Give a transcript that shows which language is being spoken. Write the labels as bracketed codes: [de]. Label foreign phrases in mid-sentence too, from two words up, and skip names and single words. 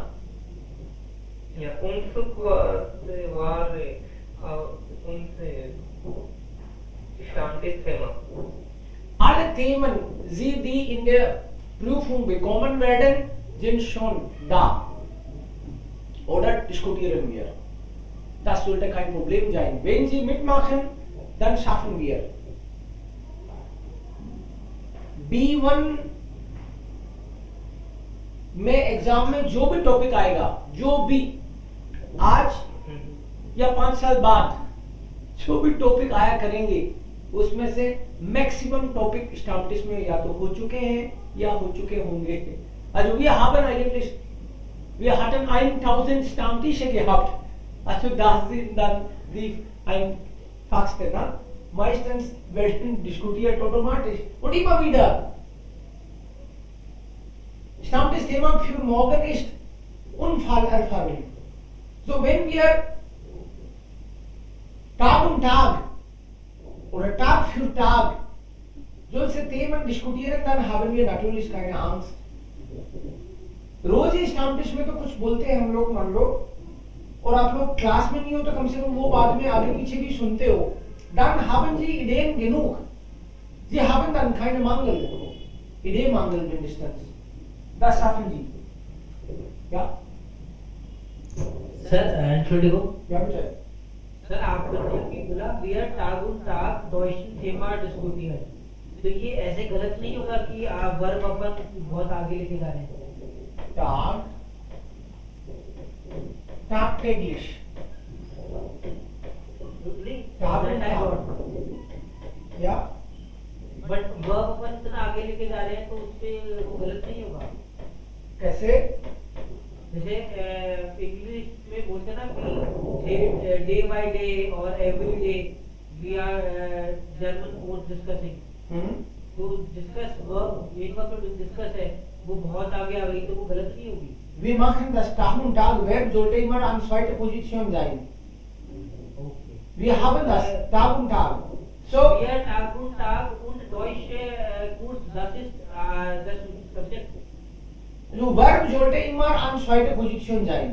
[de] Ja, Umzug war unser Stammtischthema. Alle Themen, die in der Prüfung bekommen werden, sind schon da. Oder diskutieren wir. Das sollte kein Problem sein. Wenn Sie mitmachen, dann schaffen wir. [hi] B1 में एग्जाम में जो भी टॉपिक आएगा, जो भी आज या 5 साल बाद जो भी टॉपिक आया करेंगे, उसमें से [en] maximum topic [hi] स्टाम्टिस में या तो हो चुके हैं या हो चुके होंगे. [de] Also wir haben eigentlich, wir hatten 1000 Stammtische gehabt. Also das sind dann die einfachsten. Meistens werden diskutiert automatisch und immer wieder. Stammtischthema für morgen ist Unfallerfahrung. So wenn wir Tag um Tag oder Tag für Tag solche Themen diskutieren, dann haben wir natürlich keine Angst. [hi] रोज ही स्टाम्टिश में तो कुछ बोलते हैं हम लोग, मान लो, और आप लोग क्लास में नहीं हो तो कम से कम वो बाद में आगे पीछे भी सुनते हो. [de] Dann haben Sie Ideen genug. Sie haben dann keine Mangel. Ideenmangel mindestens. Das schaffen Sie. Ja? सर Entschuldigung. Ja, bitte. [hi] सर आपने अभी बोला [de] wir Tag und Tag deutschen Thema diskutieren. [hi] तो ये ऐसे गलत नहीं होगा कि आप वर्ब अपन बहुत आगे लेके जा रहे हैं. [de] Tag. Tagtäglich. Tag and Tag. Ja? [en] but verb [hi] अपन इतना आगे लेके जा रहे हैं तो उससे वो गलत नहीं होगा. कैसे? जैसे इंग्लिश में बोलते ना कि [en] day by day और every day we are German course discussing. [hi] तो [en] discuss verb [hi] एक बार तो डिस्कस है वो बहुत आगे आ गई तो वो गलत नहीं होगी. [de] Wir machen das Tag und Tag. Verb sollte immer an zweiter Position sein. Okay. Wir haben das Tag und Tag. So, Wir Tag und Tag und deutsche Kurs, das ist das Subjekt. so Verb sollte immer an zweiter Position sein.